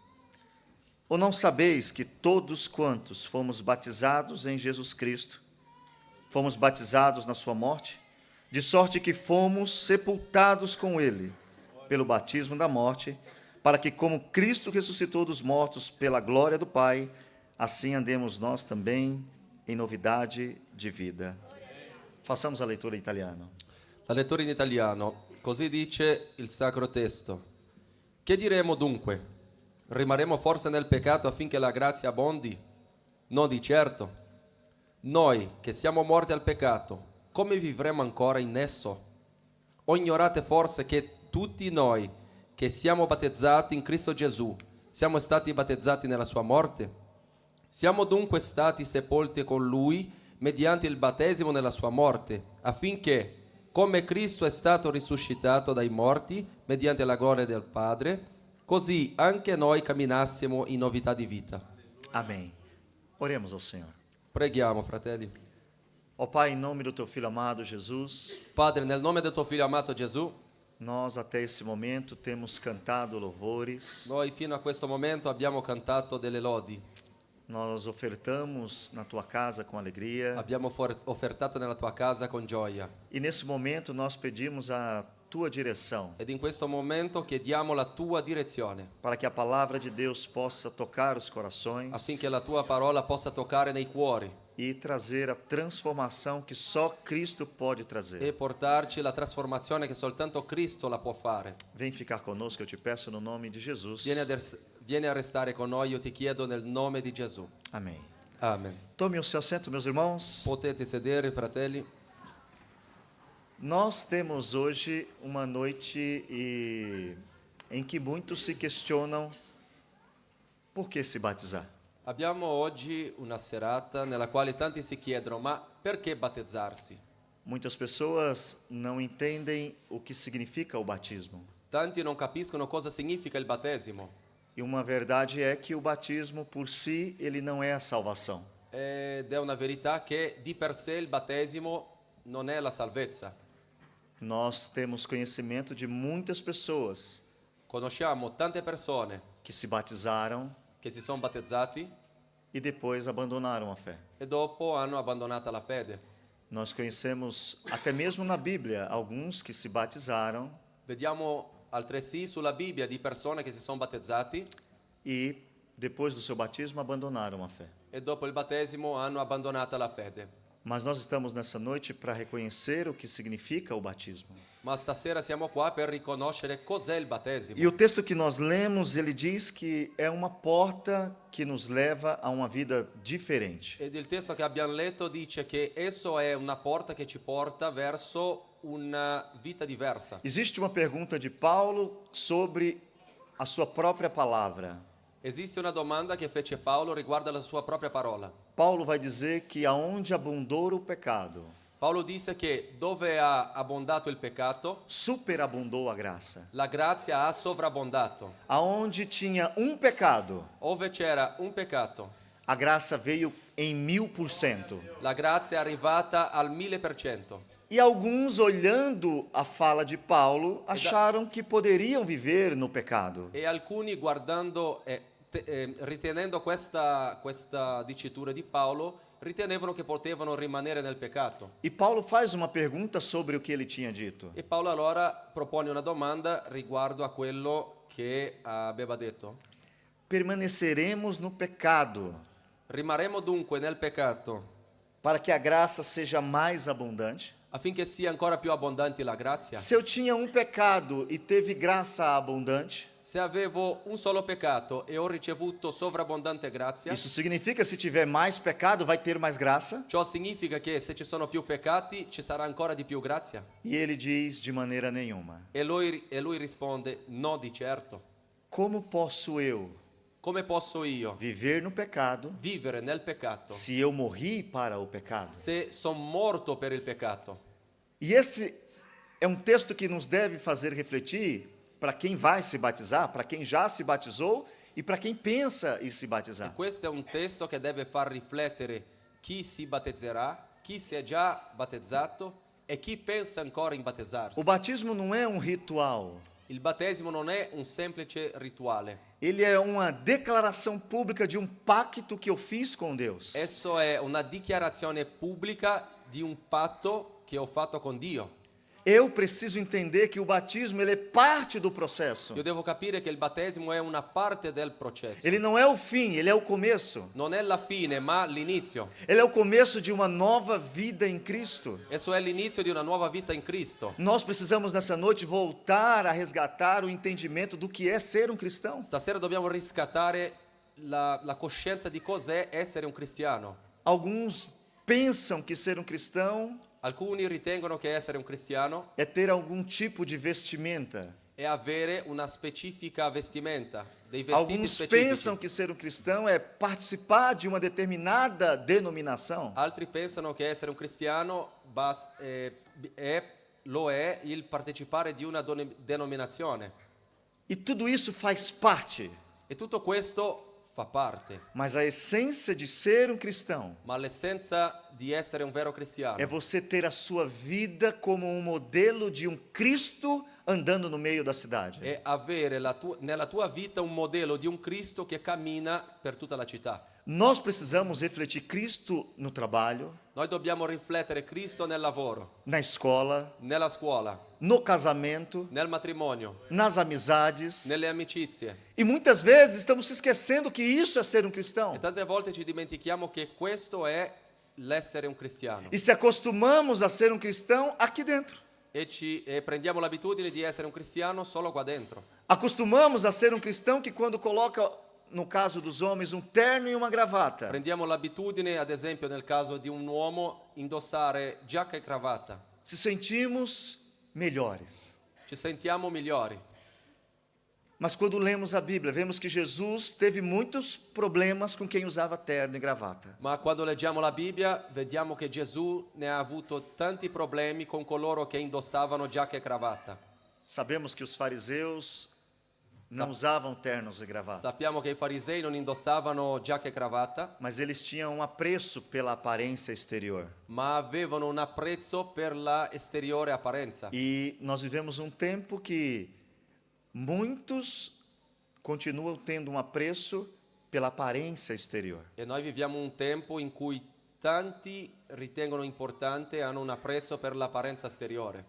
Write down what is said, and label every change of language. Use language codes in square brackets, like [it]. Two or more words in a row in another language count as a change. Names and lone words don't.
[pt] Ou não sabeis que todos quantos fomos batizados em Jesus Cristo, fomos batizados na sua morte, de sorte que fomos sepultados com ele, pelo batismo da morte, para que, como Cristo ressuscitou dos mortos pela glória do Pai, assim andemos nós também em novidade de vida. Façamos a leitura em italiano. [it] La lettura in italiano. Così dice il sacro testo. Che diremo dunque? Rimarremo forse nel peccato affinché la grazia abbondi? No, di certo. Noi che siamo morti al peccato, come vivremo ancora in esso? O ignorate forse che tutti noi che siamo battezzati in Cristo Gesù siamo stati battezzati nella sua morte? Siamo dunque stati sepolti con Lui mediante il battesimo nella sua morte, affinché, come Cristo è stato risuscitato dai morti mediante la gloria del Padre, così anche noi camminassimo in novità di vita. [pt] Amém. Oremos ao Senhor. [it] Preghiamo, fratelli. [pt] Ó Pai, em nome do Teu Filho amado Jesus, [it] Padre, nel nome del tuo Figlio amato Gesù, [pt] nós até esse momento temos cantado louvores, [it] noi fino a questo momento abbiamo cantato delle lodi, [pt] nós ofertamos na Tua casa com alegria, [it] abbiamo offertato nella tua casa con gioia. [pt] e nesse momento nós pedimos a Tua direção, [it] Ed in questo momento chiediamo la tua direzione, [pt] para que a palavra de Deus possa tocar os corações [it] affinché la tua parola possa toccare nei cuori [pt] e trazer a transformação que só Cristo pode e trazer. [it] portarci la trasformazione che soltanto Cristo la può fare. [pt] Vem ficar conosco, eu te peço no nome de Jesus. [it] Vieni a restare con noi, io ti chiedo nel nome di Gesù. [pt] Amém. [it] Amen. [pt] Tome o seu assento, meus irmãos. [it] Potete sedere, fratelli. [pt] Nós temos hoje uma noite em que muitos se questionam por que se batizar. [it] Abbiamo oggi una serata nella quale tanti si chiedono, ma perché battezzarsi? [pt] Muitas pessoas não entendem o que significa o batismo. [it] Tanti non capiscono cosa significa il battesimo. [pt] E uma verdade é que o batismo por si, ele não é a salvação. [it] Ed è una verità che di per sé il battesimo non è la salvezza. [pt] Nós temos conhecimento de muitas pessoas [it] Conosciamo tante persone [pt] que se batizaram [it] che si sono battezzati [pt] e depois abandonaram a fé. [it] e dopo hanno abbandonato la fede. [pt] Nós conhecemos, até mesmo na Bíblia, alguns que se batizaram [it] Vediamo altresì sulla Bibbia di persone che si sono battezzati [pt] e, depois do seu batismo, abandonaram a fé. [it] e dopo il battesimo hanno abbandonato la fede. [pt] Mas nós estamos nessa noite para reconhecer o que significa o batismo. [it] Ma stasera siamo qua per riconoscere cos'è il battesimo. [pt] E o texto que nós lemos, ele diz que é uma porta que nos leva a uma vida diferente. [it] Ed il testo che abbiamo letto dice che esso è una porta che ci porta verso una vita diversa. [pt] Existe uma pergunta de Paulo sobre a sua própria palavra. [it] Esiste una domanda che fece Paolo riguardo alla sua propria parola. [pt] Paulo vai dizer que aonde abundou o pecado, [it] Paolo disse che dove ha abbondato il peccato, [pt] superabundou a graça. [it] la grazia ha sovrabbondato. [pt] Aonde tinha um pecado, [it] Ove c'era un peccato, [pt] a graça veio em 1000%. [it] la grazia è arrivata al 1000%. [pt] E alguns, olhando a fala de Paulo, acharam que poderiam viver no pecado. [it] E alcuni guardando ritenendo questa dicitura di Paolo, ritenevano che potevano rimanere nel peccato. [pt] E Paulo faz uma pergunta sobre o que ele tinha dito. [it] E Paolo allora propone una domanda riguardo a quello che aveva detto. [pt] Permaneceremos no pecado, [it] Rimarremo dunque nel peccato [pt] para que a graça seja mais abundante? [it] affinché sia ancora più abbondante la grazia? [pt] Se eu tinha um pecado e teve graça abundante, [it] Se avevo un solo peccato e ho ricevuto sovrabbondante grazia, [pt] Isso significa, se tiver mais pecado, vai ter mais graça? [it] ciò significa che se ci sono più peccati ci sarà ancora di più grazia? [pt] E ele diz: de maneira nenhuma. [it] E lui risponde, no di certo. [pt] Como posso eu [it] Come posso io [pt] viver no pecado [it] vivere nel peccato [pt] se eu morri para o pecado? [it] se sono morto per il peccato? [pt] E esse é um texto que nos deve fazer refletir para quem vai se batizar, para quem já se batizou e para quem pensa em se batizar. [it] Questo è un testo che deve far riflettere chi si battezzerà, chi si è già battezzato e chi pensa ancora in battezzarsi. [pt] O batismo não é um ritual, [it] Il battesimo non è un semplice rituale, [pt] ele é uma declaração pública de um pacto que eu fiz com Deus. [it] esso è una dichiarazione pubblica di un patto che ho fatto con Dio. [pt] Eu preciso entender que o batismo ele é parte do processo. [it] Io devo capire che il battesimo è una parte del processo. [pt] Ele não é o fim, ele é o começo. [it] Non è la fine, ma l'inizio. [pt] Ele é o começo de uma nova vida em Cristo. [it] Esso è l'inizio di una nuova vita in Cristo. [pt] Nós precisamos nessa noite voltar a resgatar o entendimento do que é ser um cristão. [it] Stasera dobbiamo riscattare la coscienza di cos'è essere un cristiano. [pt] Alguns pensam que ser um cristão [it] Alcuni ritengono che essere un cristiano [pt] é ter algum tipo de vestimenta. [it] è avere una specifica vestimenta, dei vestiti [pt] Alguns [it] specifici. [pt] pensam que ser um cristão é participar de uma determinada denominação. [it] Altri pensano che essere un cristiano lo è il partecipare di una denominazione. [pt] E tudo isso faz parte. [it] E tutto questo fa parte, [pt] Mas a essência de ser um cristão [it] ma l'essenza di essere un vero cristiano [pt] é você ter a sua vida como um modelo de um Cristo andando no meio da cidade. [it] è avere nella tua vita un modello di un Cristo che cammina per tutta la città. [pt] Nós precisamos refletir Cristo no trabalho, [it] Noi dobbiamo riflettere Cristo nel lavoro, [pt] na escola, [it] nella scuola, [pt] no casamento, [it] nel matrimonio, [pt] nas amizades. [it] nelle amicizie. [pt] E muitas vezes estamos se esquecendo que isso é ser um cristão. [it] E tante volte ci dimentichiamo che questo è l'essere un cristiano. [pt] E se acostumamos a ser um cristão aqui dentro. [it] E prendiamo l'abitudine di essere un cristiano solo qua dentro. [pt] Acostumamos a ser um cristão que quando coloca, no caso dos homens, um terno e uma gravata, [it] Prendiamo l'abitudine, ad esempio nel caso di un uomo, indossare giacca e cravatta. [pt] se sentimos melhores. [it] Ci sentiamo migliori. [pt] Mas quando lemos a Bíblia, vemos que Jesus teve muitos problemas com quem usava terno e gravata. [it] Ma quando leggiamo la Bibbia vediamo che Gesù ne ha avuto tanti problemi con coloro che indossavano giacca e cravatta. [pt] Sabemos que os fariseus não usavam ternos e gravatas, [it] Sappiamo che i farisei non indossavano giacca e cravatta, [pt] mas eles tinham um apreço pela aparência exterior. [it] ma avevano un apprezzo per la esteriore apparenza. [pt] E nós vivemos um tempo que muitos continuam tendo um apreço pela aparência exterior. [it] E noi viviamo un tempo in cui tanti ritengono importante e hanno un apprezzo per l'apparenza esteriore.